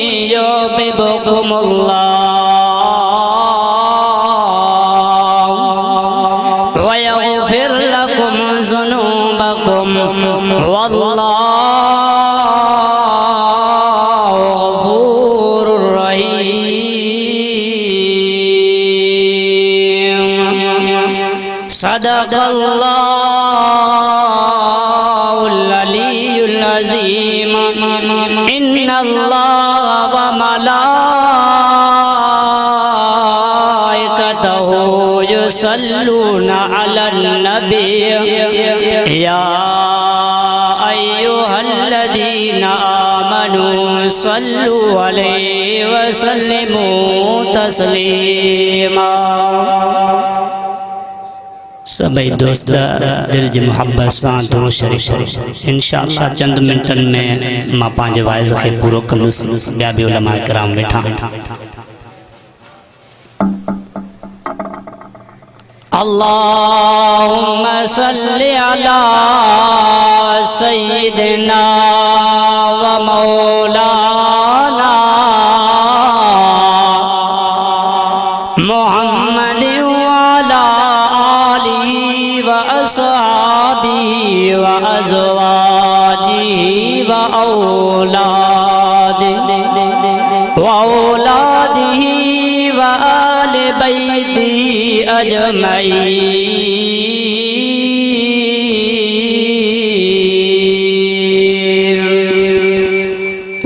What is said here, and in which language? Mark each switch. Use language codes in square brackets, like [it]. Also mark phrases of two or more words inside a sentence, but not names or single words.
[ar] يحببكم الله ويغفر لكم ذنوبكم والله غفور رحيم. صدق الله العلي العظيم. إن الله وملائكته يصلون على النبي يا أيها الذين آمنوا صلوا عليه وسلموا تسليما. [sd] سڀئي دوست دل جي محبت سان درود شريف انشاءالله چند منٽن ۾ مان پنهنجي وعظ کي پورو ڪندس. ٻيا به علماءِ ڪرام ويٺا. [ar] اللهم صل على سيدنا ومولانا محمد وعلى آله وأصحابه وأزواجه وأولاده وآل بيته أجمعين.